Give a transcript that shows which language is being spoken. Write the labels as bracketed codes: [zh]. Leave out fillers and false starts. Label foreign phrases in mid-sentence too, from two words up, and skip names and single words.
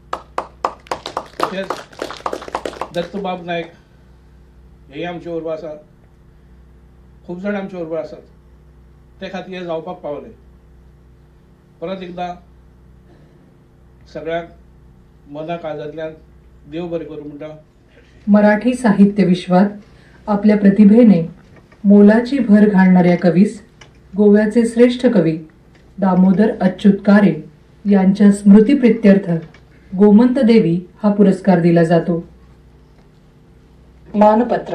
[kok] तशेंच दत्तबाब नायक हेय आमचे बरोबर आसात. खूब जाण आमचे बरोबर आसात. ते खातीर हे जावपाक पावले. परत एकदां सगळ्यांक मना काळजांतल्यान देव बरें करूं म्हणटा. [mr] मराठी साहित्य विश्वात आपल्या प्रतिभेने मोलाची भर घालणाऱ्या कवीस गोव्याचे श्रेष्ठ कवी दामोदर अच्युत कारे यांच्या स्मृतीप्रित्यर्थ गोमंत देवी हा पुरस्कार दिला जातो. मानपत्र.